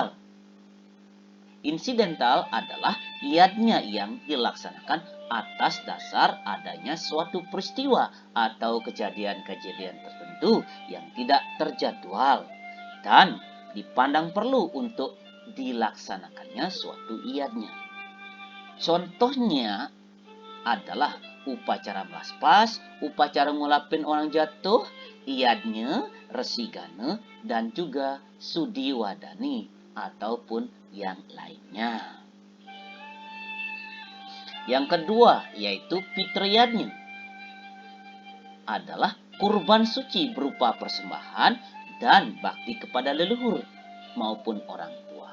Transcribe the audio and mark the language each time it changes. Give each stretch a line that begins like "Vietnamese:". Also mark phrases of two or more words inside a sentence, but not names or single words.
Indonesian: Insidental adalah yatnya yang dilaksanakan atas dasar adanya suatu peristiwa atau kejadian-kejadian tertentu yang tidak terjadwal dan dipandang perlu untuk dilaksanakannya suatu yatnya. Contohnya adalah upacara melaspas, upacara ngulapin orang jatuh, yatnya Resigana, dan juga Sudiwadani ataupun yang lainnya. Yang kedua, yaitu Pitra Yatna, adalah kurban suci berupa persembahan dan bakti kepada leluhur maupun orang tua.